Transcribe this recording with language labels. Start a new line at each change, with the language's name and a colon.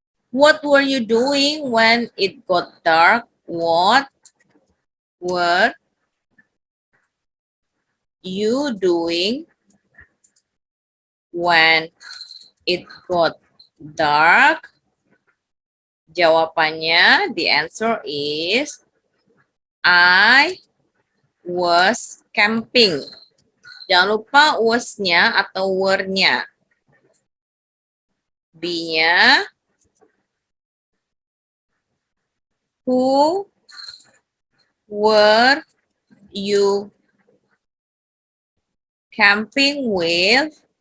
English: What were you doing when it got dark? What were you doing when it got dark?
Indonesian: Jawabannya,
English: the answer is I was camping.
Indonesian: Jangan lupa was-nya atau were-nya.
English: B-nya, who were you camping with?